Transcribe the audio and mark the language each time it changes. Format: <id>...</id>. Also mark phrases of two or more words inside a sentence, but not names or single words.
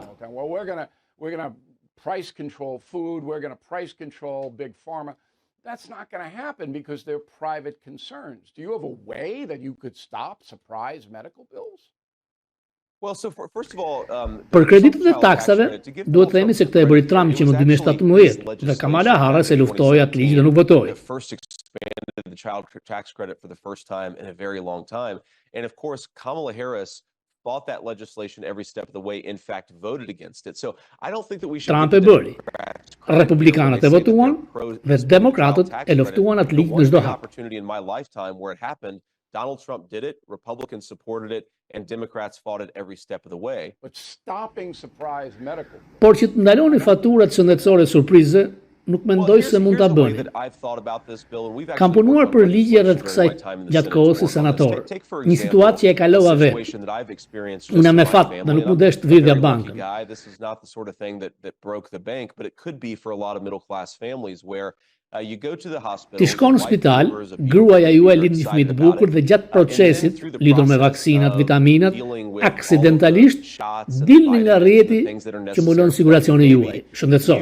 <en>Well, we're going to price control food, we're going to price control big pharma. That's not going to happen because they're private concerns. Do you have a way that you could stop surprise medical bills? Well, so first of all,</en> <sq>për kreditet e taksave, duhet të themi se këtë e bëri Trump që në 2017 dhe Kamala Harris e luftoi atë ligj dhe nuk votoi.</sq> <en>First expanded the child tax credit for the first time in a very long time, and of course Kamala Harris fought that legislation every step of the way, in fact voted against it. So I don't think that we should...</en> <sq>Trump e bëri. Republikanët e votuan dhe demokratët e luftuan atë ligj në çdo hap.</sq> <en>Opportunity in my lifetime where it happened, Donald Trump did it, Republicans supported it, and Democrats fought it every step of the way. But stopping surprise medical...</en> <sq>Por që të ndaloni faturat shëndetësore surprize, nuk mendoj se mund ta bëni. Kam punuar për ligje rreth kësaj gjatë kohës si senator. Një situatë që e kalova vetë. Unë me fat dhe nuk më desh të vjedhja bankën. Ti shkon në spital, gruaja juaj lind një fëmijë të bukur dhe gjatë procesit, lidhur me vaksinat, vitaminat, aksidentalisht dilni nga rrjeti që mbulon siguracioni juaj, shëndetësor.</sq>